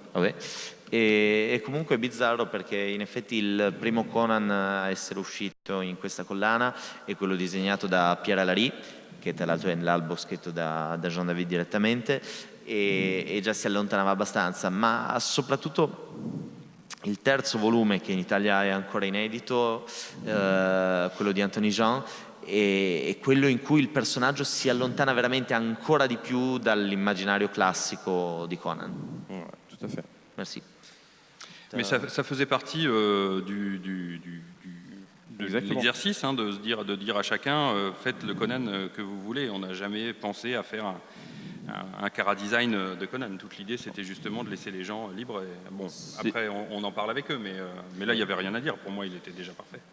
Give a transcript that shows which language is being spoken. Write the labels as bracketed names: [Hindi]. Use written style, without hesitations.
[Italian] Vabbè. E comunque è bizzarro perché in effetti il primo Conan a essere uscito in questa collana è quello disegnato da Pierre Alary, che tra l'altro è nell'albo scritto da Jean-David direttamente, e già si allontanava abbastanza, ma soprattutto il terzo volume, che in Italia è ancora inedito, quello di Anthony Jean, è quello in cui il personaggio si allontana veramente ancora di più dall'immaginario classico di Conan. [French] Ouais, tout à fait. Merci. Mais ça faisait partie de l'exercice, hein, de dire à chacun faites le Conan que vous voulez. On n'a jamais pensé à faire un chara-design de Conan. Toute l'idée, c'était justement de laisser les gens libres. Et, bon, après, on en parle avec eux, mais là, il n'y avait rien à dire. Pour moi, il était déjà parfait.